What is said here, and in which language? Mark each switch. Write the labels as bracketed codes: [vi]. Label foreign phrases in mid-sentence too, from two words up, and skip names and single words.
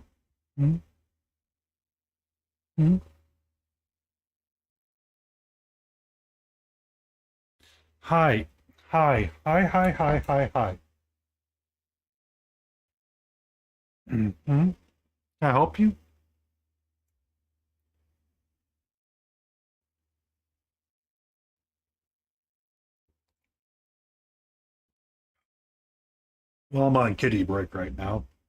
[en] Hmm? Hmm? Hi. Hi. Hi, hi, hi, hi, hi. Hmm? Can I help you? Well, I'm on kitty break right now.